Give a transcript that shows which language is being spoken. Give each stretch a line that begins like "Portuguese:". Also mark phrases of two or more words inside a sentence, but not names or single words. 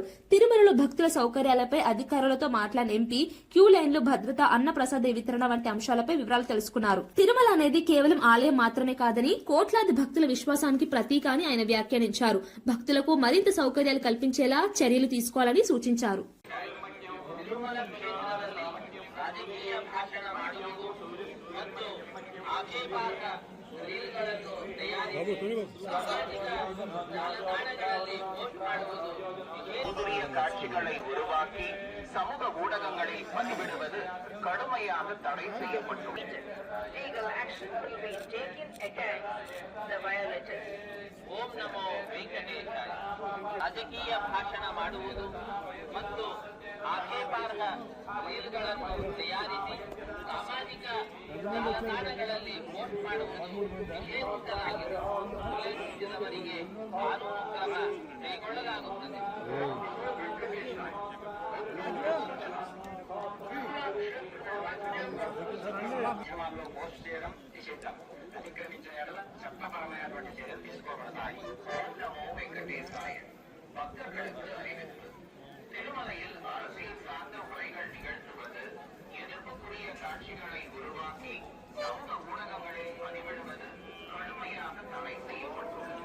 Telugu: తిరుమలలో భక్తుల సౌకర్యాలపై అధికారులతో మాట్లాడిన ఎంపీ క్యూ లైన్లు, భద్రత, అన్న ప్రసాద వితరణ వంటి అంశాలపై వివరాలు తెలుసుకున్నారు. తిరుమల అనేది కేవలం ఆలయం మాత్రమే కాదని, కోట్లాది భక్తుల విశ్వాసానికి ప్రతీక అని ఆయన వ్యాఖ్యానించారు. భక్తులకు మరింత సౌకర్యాలు కల్పించేలా చర్యలు తీసుకోవాలని సూచించారు.
Tamil: காட்சிகளை உருவாக்கி சமூக ஊடகங்களில் பதிவிடுவது கடுமையாக தடை செய்யப்பட்டுள்ளது.
Sanskrit: ಓಂ ನಮೋ ವೆಂಕಟೇಶಾಯ.
Kannada: ರಾಜಕೀಯ ಭಾಷಣ ಮಾಡುವುದು ಮತ್ತು ಆಕ್ಷೇಪಾರ್ಹ ರೀಲ್ಗಳನ್ನು ತಯಾರಿಸಿ ಸಾಮಾಜಿಕ ಜಾಲತಾಣಗಳಲ್ಲಿ ಪೋಸ್ಟ್ ಮಾಡುವುದು ನಿಷೇಧಿಸಲಾಗಿದೆ. ಉಲ್ಲಂಘಿಸಿದವರಿಗೆ ಕಾನೂನು ಕ್ರಮ ಕೈಗೊಳ್ಳಲಾಗುತ್ತದೆ.
Telugu: పోస్ట్ చేయడం నిషిద్ధం. అతిక్రమించిన ఎడల చట్టపరమైనటువంటి చర్యలు తీసుకోబడతాయి.
Sanskrit: नमो वेङ्कटेशाय.
Tamil: భక్తர்களுக்கு அறிவிப்பு. திருமலையில் அரசியல் சார்ந்த உரைகள் நிகழ்த்துவது, எதிர்ப்புக்குரிய காட்சிகளை உருவாக்கி சமூக ஊடகங்களில் பதிவிடுவது கடுமையாக தடை செய்யப்பட்டுள்ளது.